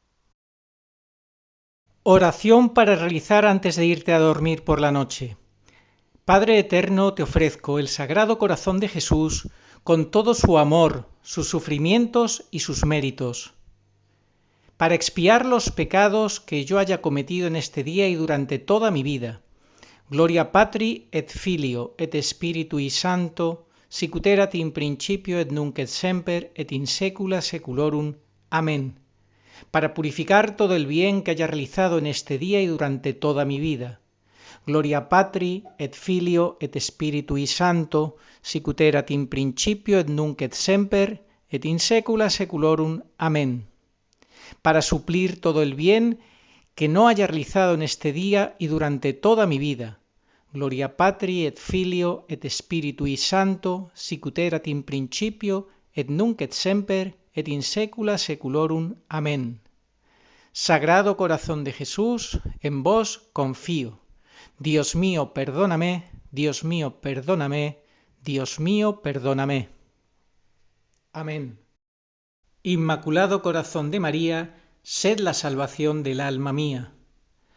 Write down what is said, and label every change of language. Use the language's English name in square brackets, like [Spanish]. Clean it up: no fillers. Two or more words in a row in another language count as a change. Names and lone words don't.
[Spanish] Oración para realizar antes de irte a dormir por la noche. Padre eterno, te ofrezco el Sagrado Corazón de Jesús con todo su amor, sus sufrimientos y sus méritos, para expiar los pecados que yo haya cometido en este día y durante toda mi vida. [Latin] Gloria Patri et Filio et Spiritui Sancto, sicut erat in principio et nunc et semper et in saecula saeculorum. Amén. [Spanish] Para purificar todo el bien que haya realizado en este día y durante toda mi vida. [Latin] Gloria Patri et Filio et Spiritui Sancto, sicut erat in principio et nunc et semper et in saecula saeculorum. Amén. [Spanish] Para suplir todo el bien que no haya realizado en este día y durante toda mi vida. [Latin] Gloria Patri et Filio et Spiritui Sancto, sicut erat in principio et nunc et semper et in saecula saeculorum. Amén. [Spanish] Sagrado Corazón de Jesús, en vos confío. Dios mío, perdóname, Dios mío, perdóname, Dios mío, perdóname. Amén. Inmaculado Corazón de María, sed la salvación del alma mía.